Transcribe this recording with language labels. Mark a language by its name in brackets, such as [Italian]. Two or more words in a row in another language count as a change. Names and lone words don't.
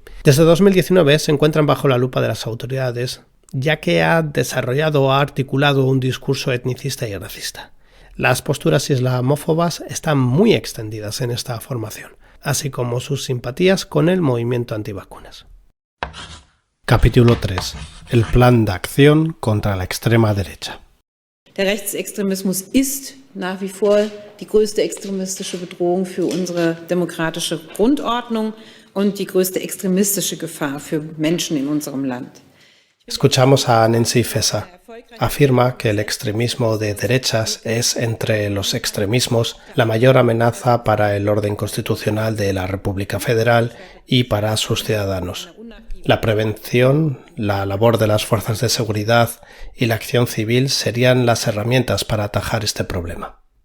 [Spanish] Desde 2019 se encuentran bajo la lupa de las autoridades, ya que ha desarrollado o ha articulado un discurso etnicista y racista. Las posturas islamófobas están muy extendidas en esta formación, así como sus simpatías con el movimiento antivacunas. Capítulo 3. El plan de acción contra la extrema derecha. [German] Der Rechtsextremismus ist nach wie vor die größte extremistische Bedrohung für unsere demokratische Grundordnung und die größte extremistische Gefahr für Menschen in unserem Land. [Spanish] Escuchamos a Nancy Faeser. Afirma que el extremismo de derechas es, entre los extremismos, la mayor amenaza para el orden constitucional de la República Federal y para sus ciudadanos. La prevención, la labor de las fuerzas de seguridad y la acción civil serían las herramientas para atajar este problema.